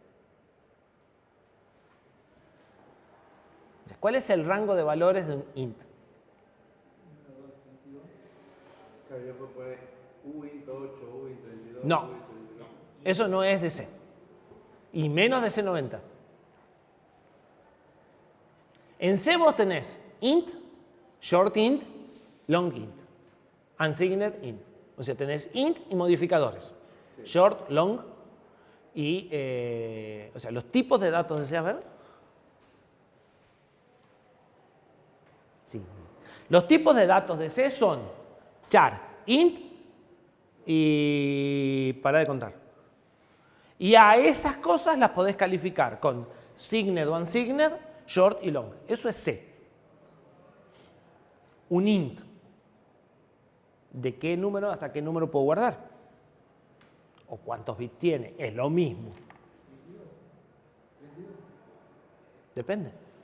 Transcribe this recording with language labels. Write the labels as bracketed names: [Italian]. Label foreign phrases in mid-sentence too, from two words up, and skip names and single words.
[Spanish] ¿Cuál es el rango de valores de un int? Claro, yo puedo poner uint 8, uint 32, No. uint 32. Eso no es de C. Y menos de C90. En C vos tenés int, short int, long int, unsigned int. O sea, tenés int y modificadores. Sí. Short, long y... o sea, los tipos de datos de C, a ver. Sí. Los tipos de datos de C son char, int y para de contar. Y a esas cosas las podés calificar con signed o unsigned, short y long. Eso es C. Un int. ¿De qué número hasta qué número puedo guardar? ¿O cuántos bits tiene? Es lo mismo. Depende.